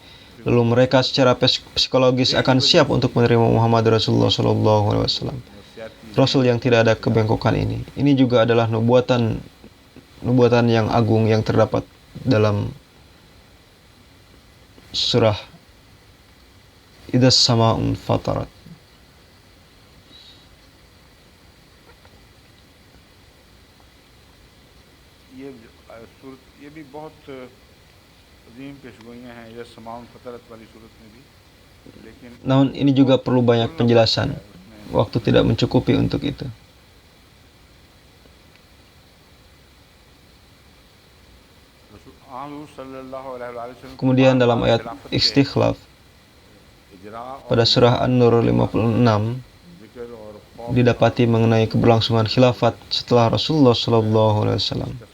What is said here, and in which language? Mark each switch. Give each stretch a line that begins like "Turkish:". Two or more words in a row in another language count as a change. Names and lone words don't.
Indonesian: Lalu mereka secara psikologis akan siap untuk menerima Muhammad Rasulullah SAW. Rasul yang tidak ada kebengkokan ini. Ini juga adalah nubuatan yang agung yang terdapat dalam surah Idzas Sama'un Fatarat.
Urdu: یہ بھی بہت عظیم پیشگوئیاں ہیں ادھر سماؤن فطرت والی سورت میں بھی، لیکن
Indonesian: Namun ini juga perlu banyak penjelasan. Waktu tidak mencukupi untuk itu. Kemudian dalam ayat Istikhlaf pada surah An-Nur 56 didapati mengenai keberlangsungan khilafat setelah Rasulullah SAW.